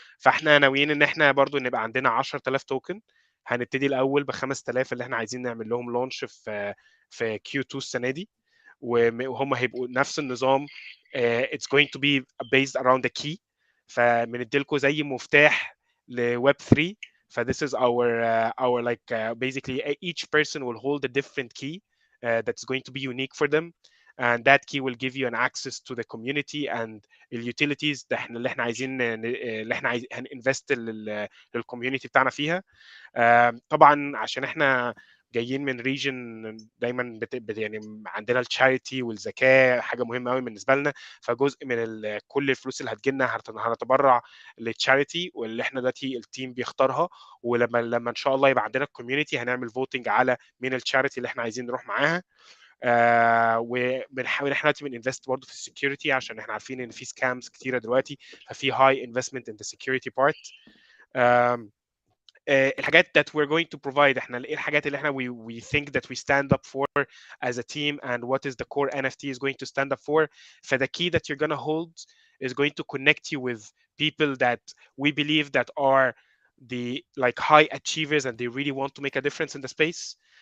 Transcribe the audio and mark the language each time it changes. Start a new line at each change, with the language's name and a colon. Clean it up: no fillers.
Arabic: فاحنا ناويين ان احنا برضو نبقى عندنا 10000 توكن. هنبتدي الاول ب 5000 اللي احنا عايزين نعمل لهم لونش في Q2 السنه دي، وهم هيبقوا نفس النظام.
English: It's going to be based around the key.
Arabic: فبندي لكم زي مفتاح لويب 3.
English: This is our basically each person will hold a different key that's going to be unique for them, and that key will give you an access to the community and الutilities
Arabic: اللي احنا عايزين هنinvest للcommunity بتاعنا فيها. طبعا عشان احنا جايين من ريجن دايما عندنا التشاريتي والزكاه حاجه مهمه قوي بالنسبه لنا. فجزء من كل الفلوس اللي هتجيلنا هنتبرع للتشاريتي، واللي احنا دلوقتي التيم بيختارها. ولما ان شاء الله يبقى عندنا الكوميونتي هنعمل فوتنج على مين التشاريتي اللي احنا عايزين نروح معاها. وبنحاول احنا دلوقتي بننفست برضه في السكيورتي، عشان احنا عارفين ان في سكامز كتيره دلوقتي، ففي
English: High investment in the security part.
Arabic: الحاجات
English: that we're going to provide.
Arabic: احنا ايه الحاجات اللي احنا
English: we think that we stand up for as a team, and what is the core NFT is going to stand up for. The key that you're going to hold is going to connect you with people that we believe that are the like high achievers, and they really want to make a difference in the space.